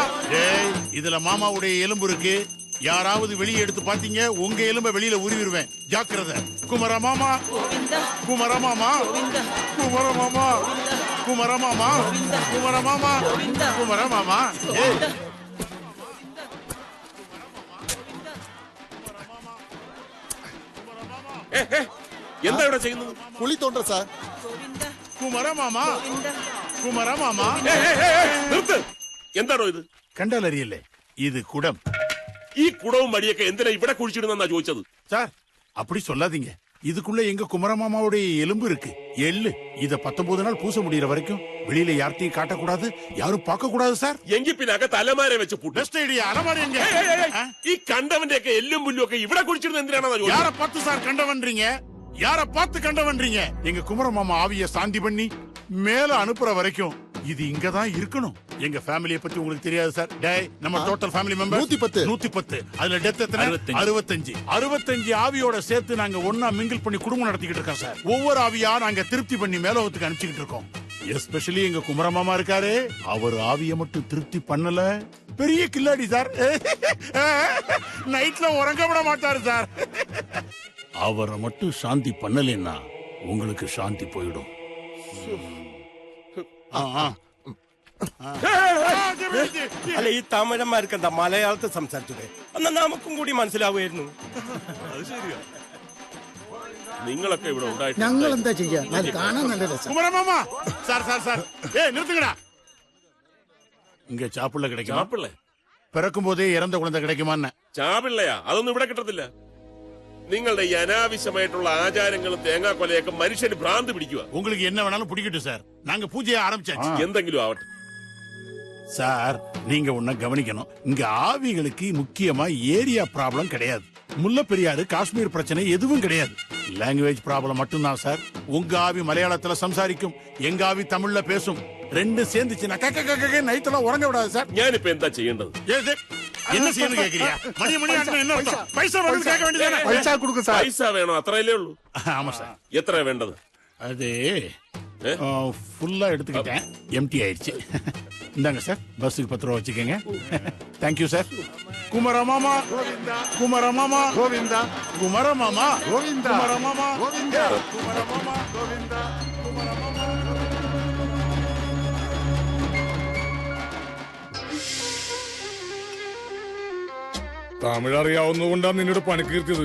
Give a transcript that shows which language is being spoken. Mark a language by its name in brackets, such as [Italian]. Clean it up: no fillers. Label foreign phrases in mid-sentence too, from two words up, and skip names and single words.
[Tamil] ஏய், இதுல மாமாவுடைய எலும்பு இருக்கு. யாராவது வெளியே எடுத்து பாத்தீங்க, உங்க எலும்ப வெளியில உருவிடுவேன். ஜாக்கிரதை. குமார மாமா, குமார மாமா, குமார மாமா, குமார மாமா, குமார மாமா, குமார மாமா. ஏய், [Malayalam] എന്താ ഇവിടെ ചെയ്യുന്നത്? കുളി തോണ്ട സാർ. കുമര മാമ, കുമര മാമ. നിർത്ത്. എന്താണോ ഇത്? കണ്ടാലറിയല്ലേ, ഇത് കുടം. ഈ കുടവും മടിയൊക്കെ എന്തിനാ ഇവിടെ കുഴിച്ചിടുന്നാ ചോദിച്ചത്? [Tamil] சார் அப்படி சொல்லாதீங்க. இதுக்குள்ள எங்க குமரமாமாவுடைய எலும்பு இருக்கு, எள்ளு. இத 19 நாள் பூச முடியற வரைக்கும் வெளியில யார்த்தையும் காட்டக்கூடாது, யாரும் பார்க்க கூடாது சார். [Malayalam] എങ്കിൽ പിന്നെ അകത്ത് അലമാര വെച്ച് പൂട്ട്. [English] best idea. [Tamil] அலமாரி எங்க? [Malayalam] ഈ കണ്ടവന്റെ ഒക്കെ എല്ലും പുല്ലും ഒക്കെ ഇവിടെ കുഴിച്ചിടുന്നത് എന്തിനാണെന്ന് [Tamil] யார பார்த்து சார் கண்டவன்றீங்க? யார பார்த்து கண்டவன்றீங்க? எங்க குமரமாமா ஆவிய சாந்தி பண்ணி மேல அனுப்புற வரைக்கும் இது இங்கதான் இருக்கணும். எங்க ஃபேமிலியை பத்தி உங்களுக்கு தெரியாது சார். டேய், நம்ம [English] total family member [Tamil] 110. அதுல டெத் எத்தனை? 65 ஆவியோட சேர்த்து நாங்க ஒண்ணா மிங்கிள் பண்ணி குடும்பம் நடத்திக்கிட்டு இருக்கோம் சார். ஒவ்வொரு ஆவியா நாங்க திருப்தி பண்ணி மேலோகத்துக்கு அனுப்பிச்சுக்கிட்டு இருக்கோம். எஸ்பெஷலி எங்க குமரமாமா இருக்காரு, அவர் ஆவிய மட்டும் திருப்தி பண்ணல, பெரிய கில்லாடி சார். நைட்ல உறங்க விட மாட்டாரு சார். அவரை மட்டும் சாந்தி பண்ணலைன்னா உங்களுக்கு சாந்தி போயிடும். [Malayalam] അല്ല, ഈ തമിഴന്മാർക്ക് എന്താ മലയാളത്തിൽ സംസാരിച്ചത്? എന്നാ നമുക്കും കൂടി മനസ്സിലാവുമായിരുന്നു. അത് ശരിയാ. നിങ്ങളൊക്കെ ഇവിടെ ഉണ്ടായിട്ട് ഞങ്ങൾ എന്താ ചെയ്യാ? കാണാൻ നല്ല രസം. [Tamil] குமரமாமா, சார் சார் சார், ஏய் நிறுத்துங்கடா. இங்க சாப்பிள்ள கிடைக்குமா? [Malayalam] ചാപ്പിള്ളേ? [Tamil] பிறக்கும் போதே இறந்த குழந்தை கிடைக்குமான்னு. [Malayalam] ചാപിള്ളയാ? അതൊന്നും ഇവിടെ കിട്ടത്തില്ല. നിങ്ങളുടെ ഈ അനാവശ്യമായിട്ടുള്ള ആചാരങ്ങളും തേങ്ങാക്കൊലയൊക്കെ മനുഷ്യന് ഭ്രാന്ത് പിടിക്കുക. [Tamil] உங்களுக்கு என்ன வேணாலும் பிடிக்கட்டும் சார், நாங்க பூஜையை ஆரம்பிச்சாச்சு. [Malayalam] എന്തെങ്കിലും ആവട്ടെ [Tamil] சார். நீங்க ஒன்ன கவனிக்கணும், இங்க ஆவிகளுக்கு முக்கியமா [English] area problem [Tamil] கிடையாது. முல்லை பெரியாறு, காஷ்மீர் பிரச்சனை எதுவும் கிடையாது. [English] language problem [Tamil] மட்டும்தான் சார். உங்க ஆவி மலையாளத்துல சம்சாரிக்கும், எங்க ஆவி தமிழ்ல பேசும். ரெண்டும் சேர்ந்துச்சுன்னா நைட்ல உறங்க விடாது சார். [Malayalam] ഞാനിപ്പോ എന്താ ചെയ്യേണ്ടത്? [Tamil] என்ன செய்யணும் கேக்குறியா? மணி என்ன அர்த்தம்? பைசா வந்து கேட்க வேண்டியதானே? [Malayalam] പൈസ കൊടുക്കും സാർ. പൈസ വേണോ? അത്രയല്ലേ ഉള്ളൂ. [Tamil] ஆமா சார். [Malayalam] എത്രയാ വേണ്ടത്? [Tamil] அது ஃபுல்லா எடுத்துக்கிட்டேன், எம்டி ஆயிடுச்சு. இந்தாங்க சார், பஸ்ஸுக்கு 10 ரூபா வச்சுக்கோங்க. [English] thank you [Tamil] சார். குமரமாமா, குமரமாமா, [Malayalam] ഗോവിന്ദ, [Tamil] குமரமாமா, [Malayalam] ഗോവിന്ദ, [Tamil] குமரமாமா, [Malayalam] ഗോവിന്ദ, [Tamil] குமரமாமா, [Malayalam] ഗോവിന്ദ. തമിഴ് അറിയാവുന്നതുകൊണ്ടാണ് നിന്നോട് പണിക്കീർത്തിയത്.